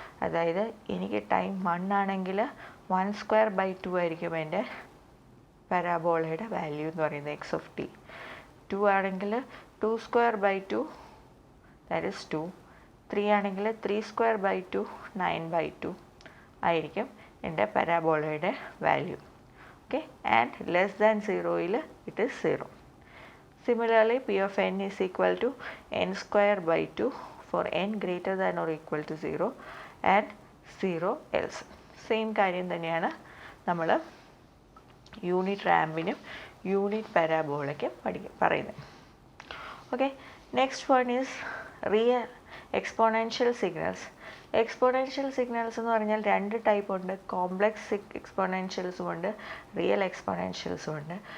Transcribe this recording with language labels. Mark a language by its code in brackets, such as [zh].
[ml] അതായത് എനിക്ക് ടൈം 1 ആണെങ്കിൽ 1²/2 ആയിരിക്കും എൻ്റെ പാരാബോളയുടെ വാല്യൂ എന്ന് പറയുന്നത് എക്സ് ഓഫ് ടി. 2 ആണെങ്കിൽ 2²/2 ദാറ്റ് ഈസ് 2. 3 ആണെങ്കിൽ 3²/2 9/2 ആയിരിക്കും എൻ്റെ പാരാബോളയുടെ value. [en] Okay, and less than 0യിൽ it is 0. Similarly, P of n is equal to n²/2 for n greater than or equal to 0 and 0 else. [ml] Same കാര്യം തന്നെയാണ് നമ്മൾ unit റാമ്പിനും unit പാരാബോളയ്ക്കും പറയുന്നത്. [en] Okay, next one is real exponential signals. [ml] Exponential signals എന്ന് പറഞ്ഞാൽ 2 type ഉണ്ട്, complex എക്സ്പോണൻഷ്യൽസും ഉണ്ട്, real എക്സ്പോണൻഷ്യൽസും ഉണ്ട്.